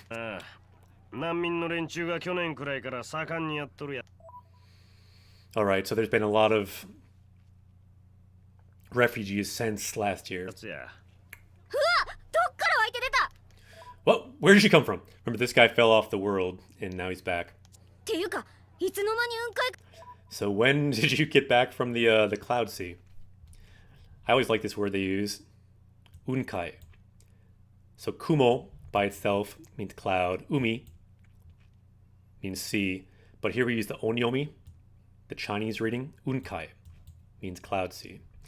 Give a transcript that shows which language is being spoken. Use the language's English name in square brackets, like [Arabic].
[Japanese] ああ、難民の連中が去年くらいから盛んにやっとるや。 [English] Alright, so there's been a lot of refugees since last year. つや。 [Japanese] どっから湧いて出た [English] Well, where did she come from? Remember, this guy fell off the world, and now he's back. [Japanese] っていうかいつの間に雲海 [English] So when did you get back from the Cloud Sea? I always like this word they use. Unkai. So kumo by itself means cloud. Umi means sea. But here we use the onyomi, the Chinese reading. Unkai means cloud sea.